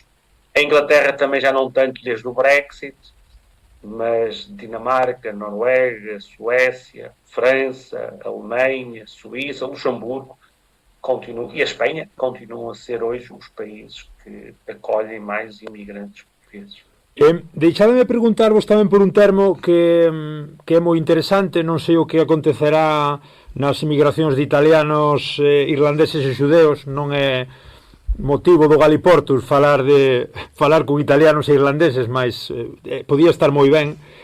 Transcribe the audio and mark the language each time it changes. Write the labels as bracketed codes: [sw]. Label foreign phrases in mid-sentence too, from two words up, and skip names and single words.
[pt] A Inglaterra também já não tanto desde o Brexit, mas Dinamarca, Noruega, Suécia, França, Alemanha, Suíça, Luxemburgo e a Espanha continuam a ser hoje os países que acolhem mais imigrantes portugueses. [gl] Deixademe preguntarvos tamén por un termo que é moi interesante, non sei o que acontecerá nas emigracións de italianos, irlandeses e xudeos, non é motivo do Galiportus falar con italianos e irlandeses, mas podía estar moi ben.